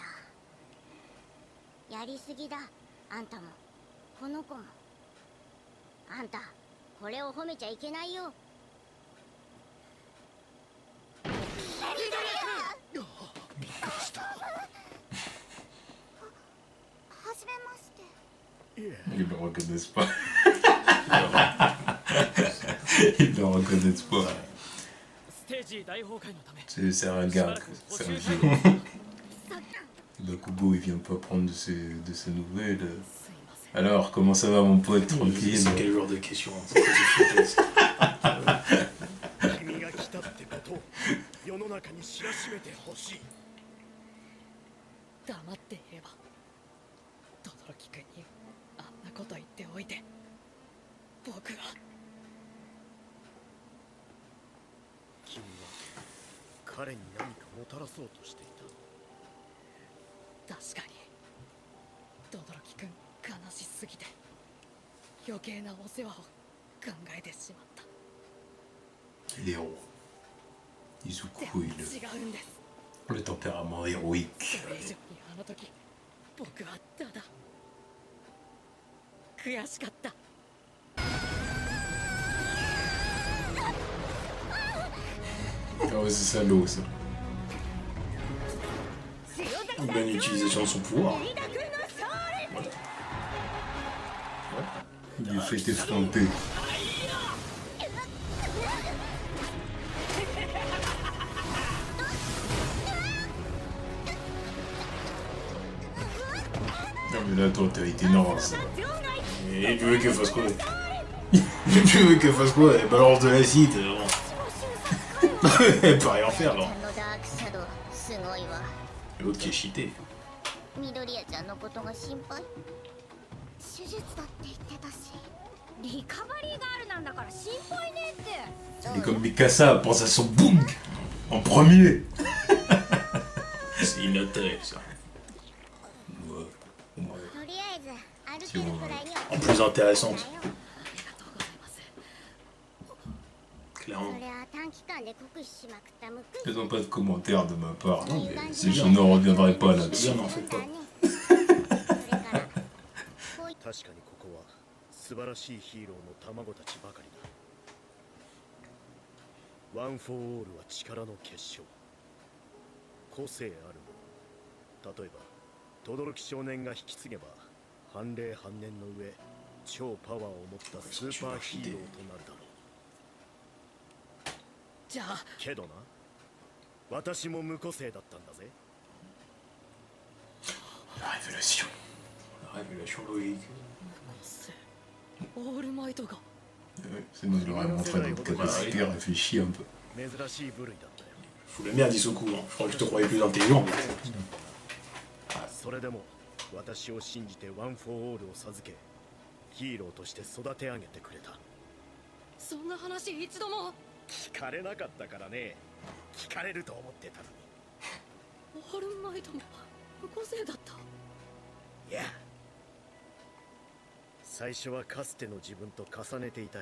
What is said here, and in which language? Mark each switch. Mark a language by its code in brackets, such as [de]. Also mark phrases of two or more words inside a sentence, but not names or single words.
[ja] やりすぎだあんたもこの子も。あんたこれを褒めちゃいけないよ。びっくりした。はじめまして。 [fr] Ils le reconnaissent pas. Ils le reconnaissent pas. C'est un gars, c'est un vieux. Bakugo, il vient pas prendre de ses nouvelles. Alors, comment ça va mon pote, tranquille? C'est quel genre de question? [ja] 君が来たってことを世の中に知らしめてほしい。黙っていれば轟君にあんなこと言っておいて僕は。君は彼に何かもたらそうとしていた。確かに轟君悲しすぎて余計なお世話を考えてしまった。 [fr] Léon. Izuku, le tempérament héroïque. [ja] それ以上にあの時僕はただ悔しかった。 [fr] Ah ouais, c'est salaud ça. Une bonne utilisation de son pouvoir. Il lui fait effronter. Non mais là, attends, t'as été énorme ça. Et tu veux qu'elle fasse quoi? Tu veux qu'elle fasse quoi? Elle balance de l'acide. Elle peut rien faire là. L'autre qui est cheaté. [ja] 緑谷ちゃんのことが心配。手術だって言ってたし。リカバリーガールなんだから心配ねって。 [fr] Il est comme Mikasa, pense à son boom en premier. il notait ça. Ouais. [ja] とりあえず歩けるくらいには [fr] En plus intéressante, [ja] ありがとうございます。 [fr] clairement. [ja] それは短期間で酷使しまくったむっくり [fr] Faisons pas de commentaires de ma part. Non, mais Je ne reviendrai pas là-dessus. Bien, n'en faites pas. [ja] 確かにここは素晴らしいヒーローの卵たちばかりだ。ワン・フォー・オールは力の結晶。個性あるもの。例えば轟少年が引き継げば半霊半年の上超パワーを持ったスーパーヒーローとなるだろう。じゃあけどな、私も無個性だったんだぜ。 [fr] La révélation. La révélation logique. [ja] オールマイトが [fr] Ouais, ça nous aurait montré notre capacité à réfléchir un peu. [ja] 珍しい部類だったよ。 [fr] Fous la merde, Isoku. Hein. Je crois que je te croyais plus intelligent. Mais... [ja] それでも私を信じてワン・フォー・オールを授けヒーローとして育て上げてくれた。そんな話一度も聞かれなかったからね。聞かれると思ってたのに。オールマイトも無個性だった。いや、最初はかつての自分と重ねていたよ。